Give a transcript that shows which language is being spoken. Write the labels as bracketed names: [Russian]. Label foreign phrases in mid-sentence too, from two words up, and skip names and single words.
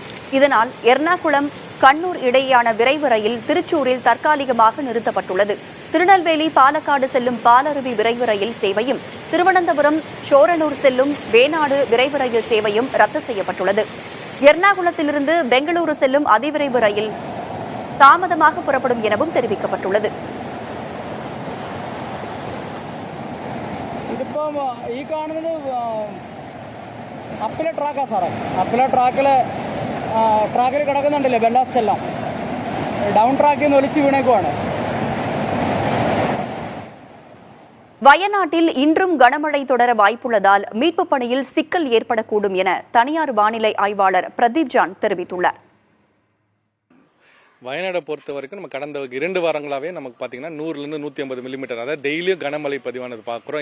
[Tamil] இதனால் எர்ணாகுளம் கண்ணூர் இடையேயான விரைவு ரயில் திருச்சூரில் தற்காலிகமாக நிறுத்தப்பட்டுள்ளது. திருநெல்வேலி பாலக்காடு செல்லும் பாலருவி விரைவு ரயில் சேவையும் திருவனந்தபுரம் ஷோரனூர் செல்லும் வேணாடு விரைவு ரயில் சேவையும் ரத்து செய்யப்பட்டுள்ளது. எர்ணாகுளத்திலிருந்து பெங்களூரு செல்லும் அதிவிரைவு ரயில் தாமதமாக புறப்படும் எனவும் தெரிவிக்கப்பட்டுள்ளது. [Malayalam] ഈ കാണുന്നത് അപ്പിലെ ട്രാക്കാ സാറേ. അപ്പിലെ ട്രാക്കിൽ കിടക്കുന്നുണ്ടല്ലേ ബെല്ലാസ്റ്റ് എല്ലാം ഡൗൺ ട്രാക്കിൽ നിന്ന് ഒലിച്ച് വീണേക്കുവാണ്. [Tamil] வயநாட்டில் இன்றும் கனமழை தொடர வாய்ப்புள்ளதால் மீட்புப் பணியில் சிக்கல் ஏற்படக்கூடும் என தனியார் வானிலை ஆய்வாளர் பிரதீப் ஜான் தெரிவித்துள்ளார். வயநாடை பொறுத்த வரைக்கும் நம்ம கடந்த 2 வாரங்களாகவே நமக்கு பார்த்தீங்கன்னா 100லேருந்து 150 மில்லிமீட்டர், அதாவது டெய்லியும் கனமழை பதிவானது பார்க்குறோம்.